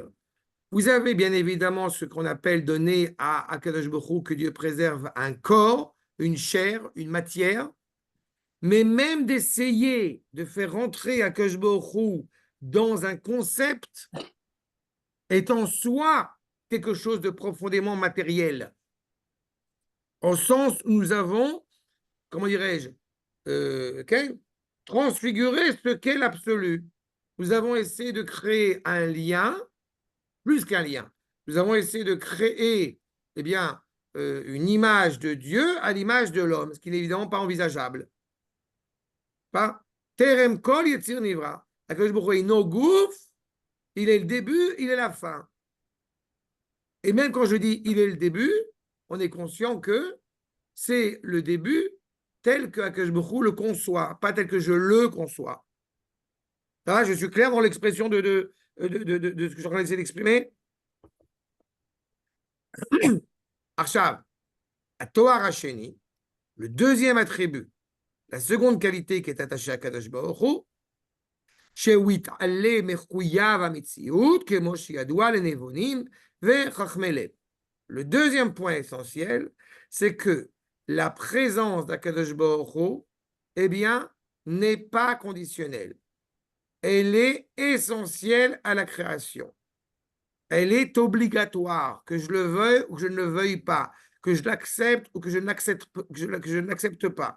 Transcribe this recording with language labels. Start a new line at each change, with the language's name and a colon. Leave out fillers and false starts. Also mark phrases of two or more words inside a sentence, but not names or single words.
French: Vous avez bien évidemment ce qu'on appelle donner à
Hebrew: הקדוש ברוך הוא,
French: que Dieu préserve un corps, une chair, une matière, mais même d'essayer de faire rentrer
Hebrew: הקדוש ברוך הוא
French: dans un concept est en soi quelque chose de profondément matériel, au sens où nous avons, comment dirais-je, transfiguré ce qu'est l'absolu. Nous avons essayé de créer un lien, plus qu'un lien. Nous avons essayé de créer eh bien, une image de Dieu à l'image de l'homme, ce qui n'est évidemment pas envisageable.
Hebrew: בטרם כל יציר נברא. הקדוש ברוך הוא
French: est
Hebrew: אינו גוף,
French: il est le début, il est la fin. Et même quand je dis il est le début, on est conscient que c'est le début tel que
Hebrew: הקדוש ברוך הוא
French: le conçoit, pas tel que je le conçois. Là, je suis clair dans l'expression de ce que je suis en train d'essayer d'exprimer.
Hebrew: Arshav, à התואר השני,
French: le deuxième attribut, la seconde qualité qui est attachée à
Hebrew: קדוש ברוך הוא, שהוא יתעלה מחויב המציאות, כמו שידוע לנבונים וחכמי לב.
French: Le deuxième point essentiel, c'est que la présence d'
Hebrew: הקדוש ברוך הוא,
French: eh bien, n'est pas conditionnelle. Elle est essentielle à la création. Elle est obligatoire, que je le veuille ou que je ne le veuille pas, que je l'accepte ou que je n'accepte pas.